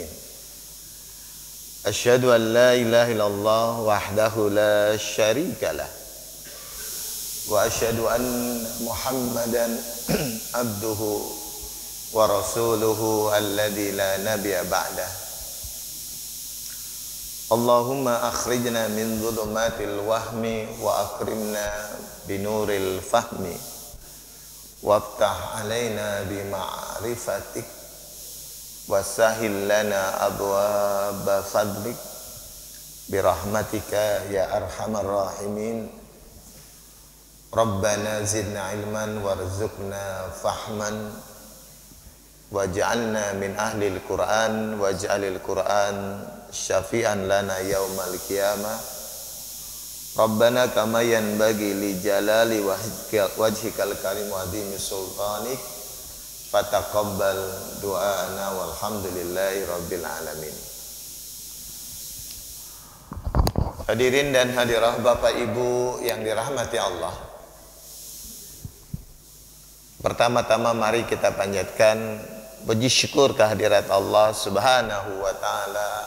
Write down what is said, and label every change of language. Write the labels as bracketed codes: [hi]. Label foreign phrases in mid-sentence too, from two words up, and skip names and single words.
[ar] أشهد أن لا إله إلا الله وحده لا شريك له وأشهد أن محمدا عبده ورسوله الذي لا نبي بعده. اللهم أخرجنا من ظلمات الوهم وأكرمنا بنور الفهم وافتح علينا بمعرفتك وسهل لنا أبواب فضلك برحمتك يا أرحم الراحمين. ربنا زدنا علما وارزقنا فهما واجعلنا من أهل القرآن واجعل القرآن شافعا لنا يوم القيامة. ربنا كما ينبغي لجلال وجهك الكريم وعظيم سلطانك فتقبل دعاءنا والحمد لله رب العالمين. [id] Hadirin dan hadirah Bapak Ibu yang dirahmati Allah, pertama-tama mari kita panjatkan puji syukur kehadirat Allah [ar] سبحانه وتعالى.